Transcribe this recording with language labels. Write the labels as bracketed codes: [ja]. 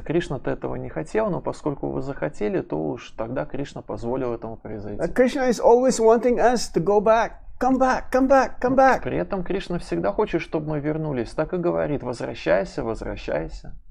[ru] Кришна-то этого не хотел, но поскольку вы захотели, то уж тогда Кришна позволил этому произойти. [en] Krishna is always wanting us to go back. Come back, come back, come back. [ru] При этом Кришна всегда хочет, чтобы мы вернулись. Так и говорит: возвращайся, возвращайся.